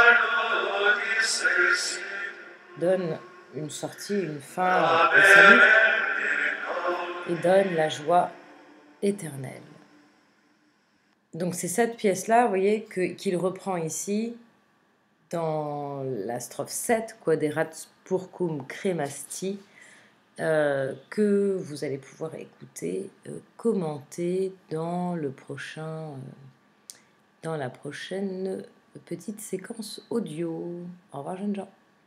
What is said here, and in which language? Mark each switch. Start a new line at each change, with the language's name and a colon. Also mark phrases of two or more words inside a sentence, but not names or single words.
French: Donne une sortie, une fin au salut. Et donne la joie éternelle. Donc c'est cette pièce-là, vous voyez, qu'il reprend ici dans la strophe 7,
Latin: quod erat spurcum cremasti,
French: que vous allez pouvoir écouter, commenter dans la prochaine petite séquence audio. Au revoir, jeunes gens.